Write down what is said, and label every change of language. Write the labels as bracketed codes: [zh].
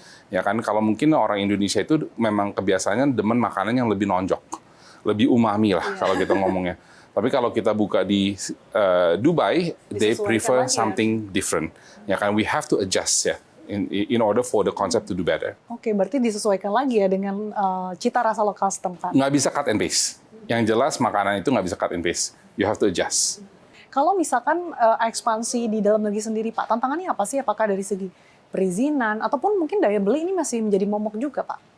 [id] Ya kan, kalau mungkin orang Indonesia itu memang kebiasaannya demen makanan yang lebih nonjok, lebih umami lah kalau kita ngomongnya. Tapi kalau kita buka di Dubai, [en] they prefer something different. [id] Ya kan, [en] we have to adjust ya. In order for the concept to do better. [id] Oke, berarti disesuaikan lagi ya dengan cita rasa lokal setempat. Nggak bisa [en] cut and paste. [id] Yang jelas makanan itu nggak bisa cut and paste. [en] You have to adjust. [id] Kalau misalkan ekspansi di dalam negeri sendiri, Pak, tantangannya apa sih? Apakah dari segi perizinan ataupun mungkin daya beli ini masih menjadi momok juga, Pak?